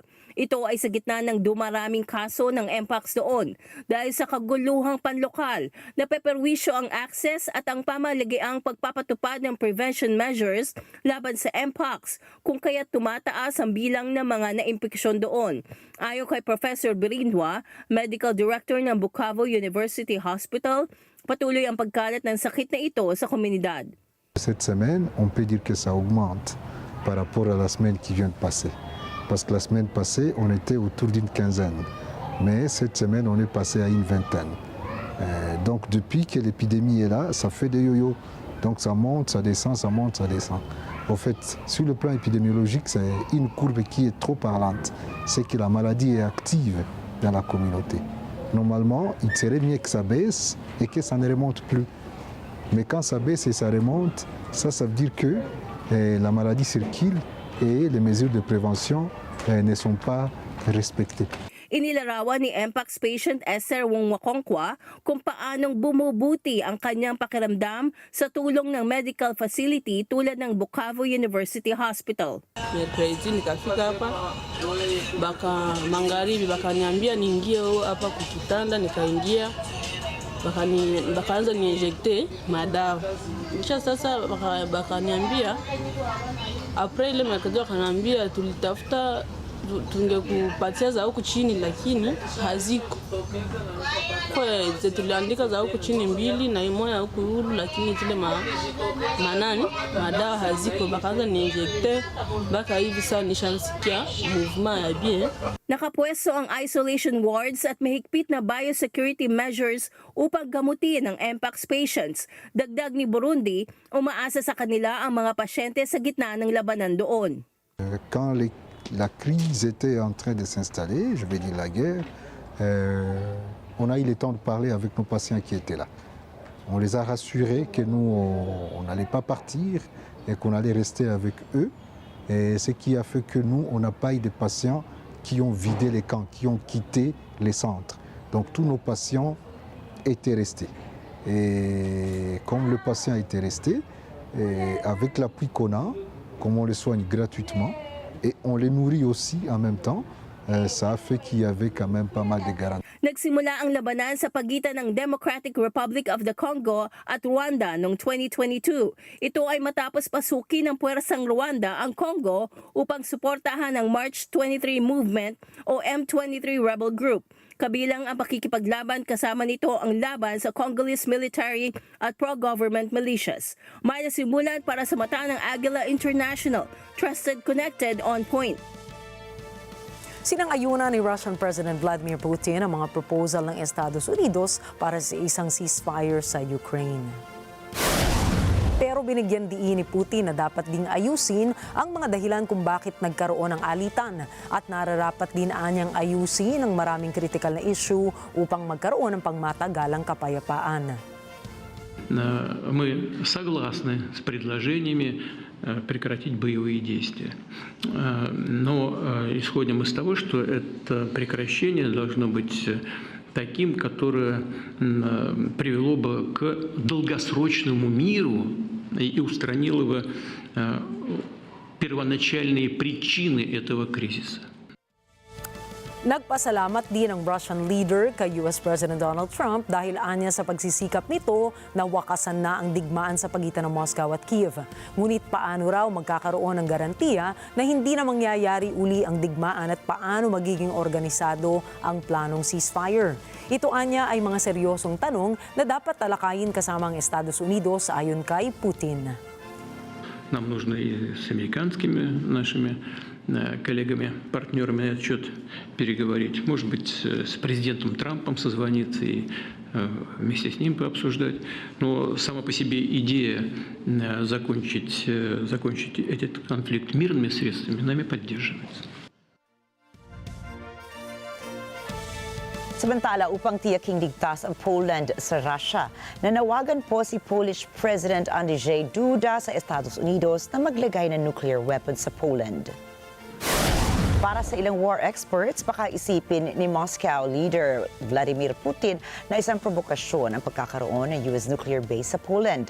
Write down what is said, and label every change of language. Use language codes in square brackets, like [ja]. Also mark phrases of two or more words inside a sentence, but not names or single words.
[tl] Ito ay sa gitna ng dumaraming kaso ng Mpox doon dahil sa kaguluhang panlokal na peperwisyo ang access at ang pamalagiang pagpapatupad ng [en] prevention measures [tl] laban sa Mpox kung kaya't tumataas ang bilang ng mga naimpeksyon doon. Ayon kay Professor Birindwa, [en] Medical Director [tl] ng Bukavu University Hospital, patuloy ang pagkalat ng sakit na ito sa komunidad. [fr] Cette semaine, on peut dire que ça augmente par rapport à la semaine qui vient de passer. Parce que la semaine passée, on était autour d'une quinzaine. Mais cette semaine, on est passé à une vingtaine. Donc depuis que l'épidémie est là, ça fait des yo-yo. Donc ça monte, ça descend, ça monte, ça descend. En fait, sur le plan épidémiologique, c'est une courbe qui est trop parlante. C'est que la maladie est active dans la communauté. Normalement, il serait mieux que ça baisse et que ça ne remonte plus. Mais quand ça baisse et ça remonte, ça veut dire que la maladie circule et les mesures de prévention ne sont pas respectées. [tl] Inilarawan ni Mpox patient Esther Wongwakonkwa kung paanong bumubuti ang kanyang pakiramdam sa tulong ng [en] medical facility [tl] tulad ng Bukavu University Hospital. [sw] Mercredi nikafika hapa magharibi bakaniambia niingie hapa kukitanda, nikaingia bakaanza niinjekte madawa. Kisha sasa bakaniambia April ile mwaka wakaniambia tulitafuta tungekupatia za huku chini lakini haziko. Kwa hiyo tuliandika za huku chini 2 na imoja huku huru lakini zile madawa haziko, bakaanza niinjekte baka hivi sasa nishansikia movement ya bien. [tl] Nakapwesto ang [en] isolation wards [tl] at mahigpit na [en] biosecurity measures [tl] upang gamutin ang Mpox patients. Dagdag ni Burundi, umaasa sa kanila ang mga pasyente sa gitna ng labanan doon. [fr] Quand la crise était en train de s'installer, je vais dire la guerre, on a eu le temps de parler avec nos patients qui étaient là. On les a rassurés que nous, on n'allait pas partir et qu'on allait rester avec eux. Et ce qui a fait que nous, on n'a pas eu de patients qui ont vidé les camps, qui ont quitté les centres. Donc tous nos patients étaient restés. Et comme le patient était resté, avec l'appui qu'on a, comme on les soigne gratuitement, et on les nourrit aussi en même temps, ça a fait qu'il y avait quand même pas mal de garanties. [tl] Nagsimula ang labanan sa pagitan ng Democratic Republic of the Congo at Rwanda noong 2022. Ito ay matapos pasukin ng puwersang Rwanda ang Congo upang suportahan ang March 23 Movement o M23 [en] rebel group. [tl] Kabilang ang pakikipaglaban, kasama nito ang laban sa [en] Congolese military [tl] at [en] pro-government militias. [tl] May nasimulan para sa mata ng Agila International, [en] trusted, connected, on point. [tl] Sinang-ayunan ni [en] Russian President [tl] Vladimir Putin ang mga proposal ng Estados Unidos para sa isang ceasefire sa Ukraine. Pero binigyan diin ni Putin na dapat ding ayusin ang mga dahilan kung bakit nagkaroon ng alitan at nararapat din anyang ayusin ang maraming kritikal na issue upang magkaroon ng pangmatagalang kapayapaan. [ru] Мы согласны с предложениями прекратить боевые действия. Но исходим из того, что это прекращение должно быть таким, которое привело бы к долгосрочному миру и устранило бы первоначальные причины этого кризиса. [tl] Nagpasalamat din ang [en] Russian leader [tl] kay [en] US President [tl] Donald Trump dahil anya sa pagsisikap nito na wakasan na ang digmaan sa pagitan ng Moscow at Kiev. Ngunit paano raw magkakaroon ng garantiya na hindi na mangyayari uli ang digmaan at paano magiging organisado ang planong ceasefire? Ito anya ay mga seryosong tanong na dapat talakayin kasama ang Estados Unidos ayon kay Putin. [ru] Нам нужно и с американскими нашими коллегами, партнерами на этот счет переговорить. Может быть, с президентом Трампом созвониться и вместе с ним пообсуждать. Но сама по себе идея закончить этот конфликт мирными средствами нами поддерживается. [tl] Samantala, upang tiyaking ligtas ang Poland sa Russia, nanawagan po si [en] Polish President [tl] Andrzej Duda sa Estados Unidos na maglagay ng [en] nuclear weapons [tl] sa Poland. Para sa ilang [en] war experts, [tl] baka isipin ni [en] Moscow leader [tl] Vladimir Putin na isang provokasyon ang pagkakaroon ng [en] US nuclear base [tl] sa Poland.